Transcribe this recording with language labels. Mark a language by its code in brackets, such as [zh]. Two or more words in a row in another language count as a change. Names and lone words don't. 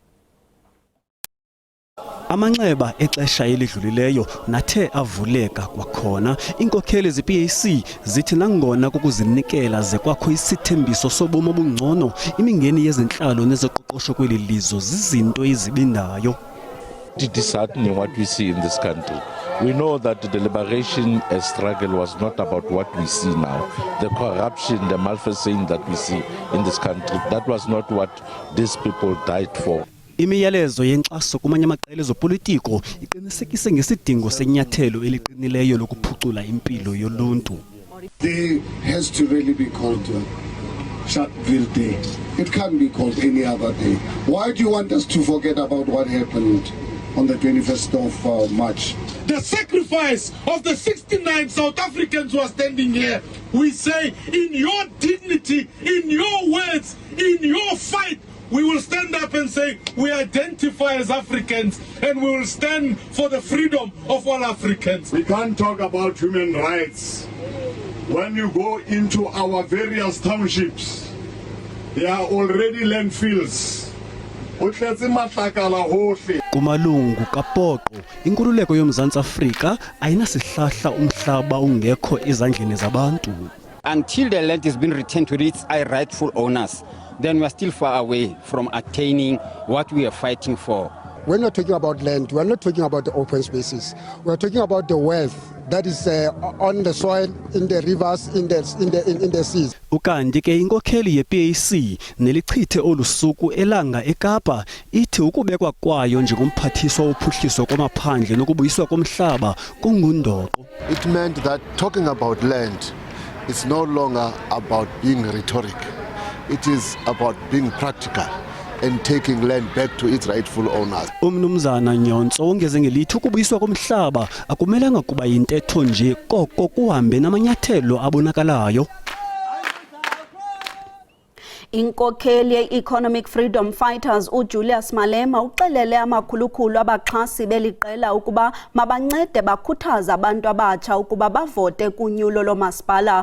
[xh] Amanxeba exesha elidlulileyo nathe avuleka kwakhona. Inkokheli ze-PAC zithi nangona kukuzinikela ze kwakho isithembiso sobomi obungcono, imingeni yezentlalo nezoqoqosho kweli lizwe zizinto ezibindayo. [en] Disheartening what we see in this country. We know that the liberation struggle was not about what we see now. The corruption, the malfeasance that we see in this country, that was not what these people died for. [xh] Imiyalezo yenkxaso kumanye amaqela ezopolitiko iqinisekise ngesidingo senyathelo eliqinileyo lokuphucula impilo yoluntu. [en] Day has to really be called Sharpeville Day. It can't be called any other day. Why do you want us to forget about what happened on the 21st of March? The sacrifice of the 69 South Africans who are standing here, we say, in your dignity, in your words, in your fight, we will stand up and say, we identify as Africans and we will stand for the freedom of all Africans. We can't talk about human rights. When you go into our various townships, there are already landfills. [xh] Kumalungu kaPoqo inkululeko yoMzantsi Afrika ayinasihlahla umhlaba ungekho ezandleni zabantu. [en] Until the land has been returned to its rightful owners, then we are still far away from attaining what we are fighting for. When we're talking about land, we're not talking about the open spaces. We're talking about the wealth that is on the soil, in the rivers, in the seas. [xh] Ukanti ke inkokheli yePAC nelichithe olusuku elanga eKapa ithi ukubekwa kwayo njengomphathiswa wophuhliso kwamaphandle nokubuyiswa komhlaba kungundoqo. [en] It meant that talking about land is no longer about being rhetoric. It is about being practical and taking land back to its rightful owners. [xh] Umnumzana Nyonso ongeze ngelithi ukubuyiswa komhlaba akumelanga kuba yintetho nje koko kuhambe namanyathelo abonakalayo. Inkokheli ye-Economic Freedom Fighters uJulius Malema uxelele amakhulukhulu abaxhasi beliqela ukuba mabancede bakhuthaza abantu abatsha ukuba bavote kunyulo lomasipala.